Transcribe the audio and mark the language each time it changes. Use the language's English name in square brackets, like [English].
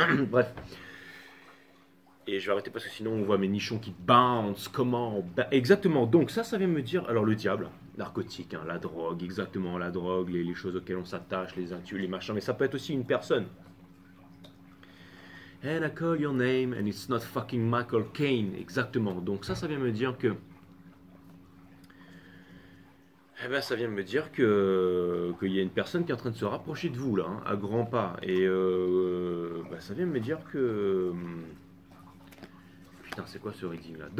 [French] Bref. Et je vais arrêter parce que sinon on voit mes nichons qui bounce. Comment? Exactement. Donc ça vient me dire. Alors le diable, narcotique, hein, la drogue, exactement, la drogue, les choses auxquelles on s'attache, les intus, les machins. Mais ça peut être aussi une personne. [English] And I call your name and it's not fucking Michael Caine. [French] Exactement. Donc ça vient me dire que... Eh ben, ça vient me dire qu'il y a une personne qui est en train de se rapprocher de vous, là, hein, à grands pas. Et ça vient me dire que... Putain, c'est quoi ce reading, là?